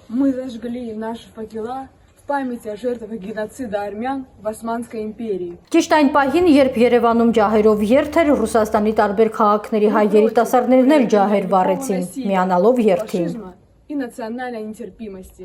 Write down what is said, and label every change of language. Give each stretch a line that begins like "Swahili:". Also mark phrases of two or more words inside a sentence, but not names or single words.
Russian: Мы зажгли наши факела в память о жертвах геноцида армян в Османской империи.
Armenian: Ճիշտ այն պահին, երբ Երևանում ջահերով երթ էր, Ռուսաստանի տարբեր քաղաքների հայ երիտասարդներն էլ ջահեր վառեցին, միանալով երթին։
Russian: И национальной нетерпимости.